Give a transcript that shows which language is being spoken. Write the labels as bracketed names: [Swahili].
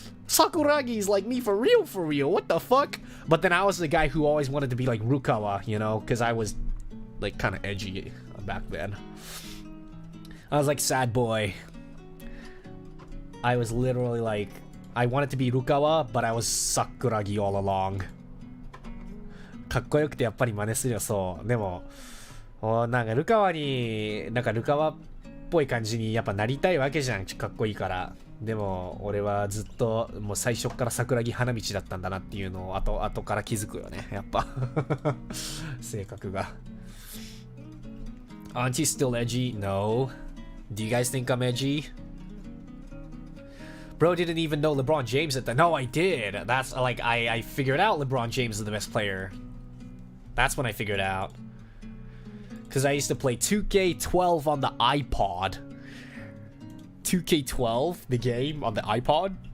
[English] Sakuragi's like me for real, for real. What the fuck? But then I was the guy who always wanted to be like Rukawa, you know, because I was like kind of edgy back then. I was like sad boy. I was literally like, I wanted to be Rukawa, but I was Sakuragi all along. [Japanese] かっこよくてやっぱり真似するよ。そうでもなんかルカワっぽい感じにやっぱなりたいわけじゃん。かっこいいから。でも俺はずっともう最初から桜木花道だったんだなっていうのを後から気づくよね。やっぱ性格が。 [English] Aren't you still edgy? No. Do you guys think I'm edgy? Bro didn't even know LeBron James at the... No, I did. That's like I figured out LeBron James is the best player. That's when I figured out. Because I used to play 2K12 on the iPod. 2K12, the game on the iPod?